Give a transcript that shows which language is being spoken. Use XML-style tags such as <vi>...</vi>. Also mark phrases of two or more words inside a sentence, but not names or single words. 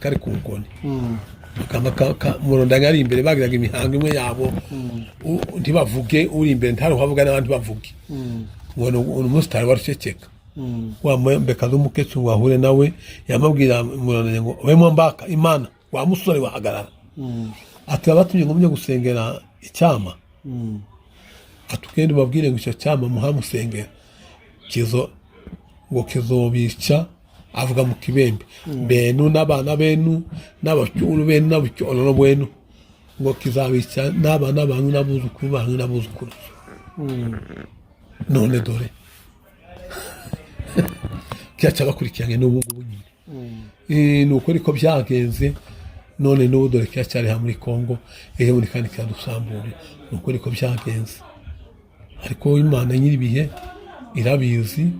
<rw>kari ku nkoni muronda ari imbere bagiraga imihango imwe yabo ntibavuge uri imbere ntaruhavuga n'abandi bavuge ngo umusitari waruceceka wa muhembekazi w'umukecuru wahure nawe yamubwira muronda ngo wemo mbaka Imana wa musore wahagarara ati abatumye ngo mujye gusengera icyama atugende babwire ngo icyo cyama muhamusengera ngo kizobica avuga mu kibembe benu n'abana benu n'abacyuru benu n'abucyoro benu ngo kizabica n'abana banyu n'abuzukuru banyu n'abuzukuru none dore cyaca bakurikiranye n'ubu ngubu nyine ni uko ariko byagenze none n'ubu dore cyacyari muri Kongo ejo muri kandi cyadusambure ni uko ariko byagenze ariko Imana nyiribihe irabizi</rw>